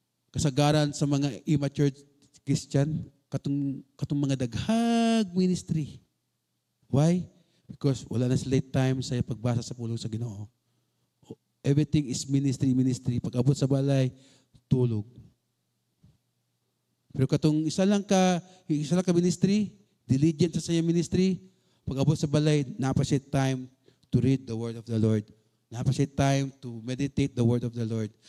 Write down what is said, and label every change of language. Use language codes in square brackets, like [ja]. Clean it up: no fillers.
[ceb] Kasagaran sa mga [en] immature Christian, [ceb] katong mga daghag ministry. [en] Why? [ceb] Because wala na sila time sa pagbasa sa pulong sa Ginoo. [en] Everything is ministry. [ceb] Pag abot sa balay, tulog. Pero katong isa lang ka ministry, diligent sa sayang ministry, pag abot sa balay, napa siya [en] time to read the word of the Lord. [ceb] Napa siya [en] time to meditate the word of the Lord.